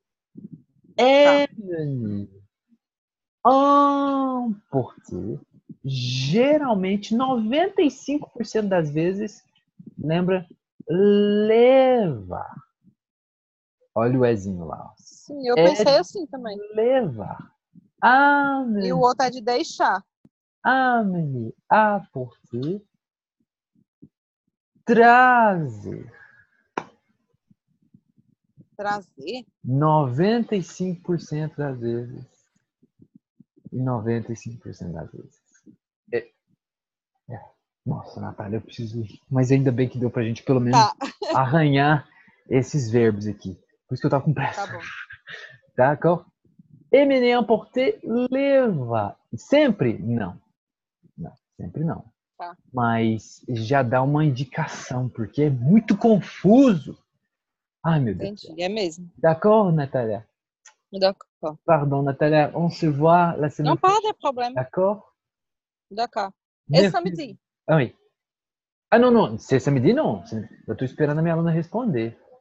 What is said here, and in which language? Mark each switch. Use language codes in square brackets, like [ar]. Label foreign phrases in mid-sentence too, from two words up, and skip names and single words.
[fr] Emmener, emporter, [pt] geralmente, 95% das vezes, lembra, levar. Olha o Ezinho lá. Sim, eu pensei assim também. Levar. E o outro é de deixar. [fr] Amener, apporter, [pt] trazer. Trazer? 95% das vezes. E 95% das vezes. Nossa, Natália, eu preciso ir. Mas ainda bem que deu pra gente pelo menos arranhar esses verbos aqui. Por isso que eu tava com pressa. Tá bom. [fr] D'accord? Emmener, emporter, [pt] levar. Sempre? Não. Não, sempre não. Tá. Mas já dá uma indicação, porque é muito confuso. Ai, meu Deus. Entendi, é mesmo. [fr] D'accord, Natália? D'accord. Pardon, Natália, on se voit la semaine Não, pas de problème. D'accord? D'accord. Esse samedi. Ah, oui. [pt] Ah, não, não. Se samedi, não. Eu tô esperando a minha aluna responder.